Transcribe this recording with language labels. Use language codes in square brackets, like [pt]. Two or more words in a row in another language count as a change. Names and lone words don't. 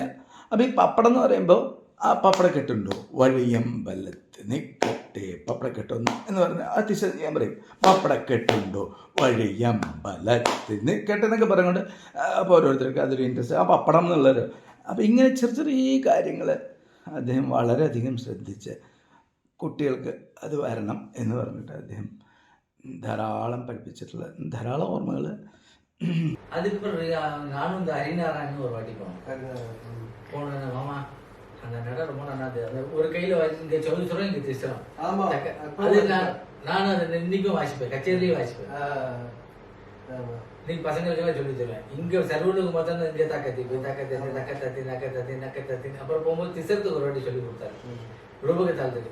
[ml] അപ്പോൾ ഈ പപ്പടം എന്ന് പറയുമ്പോൾ ആ പപ്പടക്കെട്ടുണ്ടോ വഴിയമ്പലത്ത് നിൽക്കട്ടെ പപ്പടക്കെട്ടൊന്ന് എന്ന് പറഞ്ഞാൽ അതിശയം ഞാൻ പറയും, പപ്പടക്കെട്ടുണ്ടോ വഴിയമ്പലത്ത് നിൽക്കട്ടെ എന്നൊക്കെ പറയുകൊണ്ട് അപ്പോൾ ഓരോരുത്തർക്ക് അതൊരു ഇൻട്രസ്റ്റ്, ആ പപ്പടം എന്നുള്ളൊരു. അപ്പോൾ ഇങ്ങനെ ചെറിയ കാര്യങ്ങൾ അദ്ദേഹം വളരെയധികം ശ്രദ്ധിച്ച് കുട്ടികൾക്ക് അത് വരണം എന്ന് പറഞ്ഞിട്ട് അദ്ദേഹം ധാരാളം പഠിപ്പിച്ചിട്ടുള്ള ധാരാളം ഓർമ്മകൾ. [ta] அதுக்கப்புறம் நானும் இந்த ஹரிநாராயணன் ஒரு வாட்டி போனேன் மாமா. அந்த நட ரொம்ப நல்லா இருந்தது. ஒரு கையில இங்க சொல்ல இங்க திசரம். அது நானும் அதை இன்னைக்கும் வாசிப்பேன், கச்சேரியிலையும் வாசிப்பேன். நீங்க பசங்களுக்கெல்லாம் சொல்லி தருவேன். இங்க சர்வலுக்கு பார்த்தா இங்க தக்கத்தி நக்கத்தி அப்புறம் போகும்போது திசரத்துக்கு ஒரு வாட்டி சொல்லி கொடுத்தாரு, ரூபக தாளத்துக்கு.